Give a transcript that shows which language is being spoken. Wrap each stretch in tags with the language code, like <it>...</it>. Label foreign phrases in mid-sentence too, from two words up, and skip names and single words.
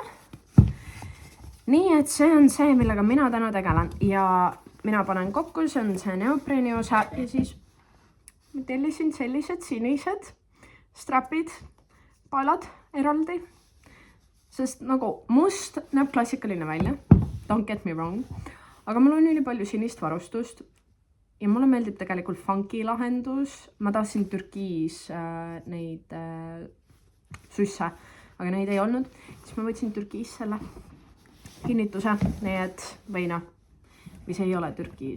<et>Nii et see on see, millega mina täna tegelen. Ja mina panen kokku, see on see neopreeni osa. Ja siis ma tellisin sellised sinised strapid, palad eraldi. Sest nagu must näeb klassikaline välja.</et> <en>Don't get me wrong.</en> <et>Aga mul on üli palju sinist varustust. Ja mulle meeldib tegelikult funky lahendus. Ma tahtsin Türgis neid susse, aga neid ei olnud. Siis ma võtsin Türgis selle kinnituse, nii et või see ei ole Türgis.</et>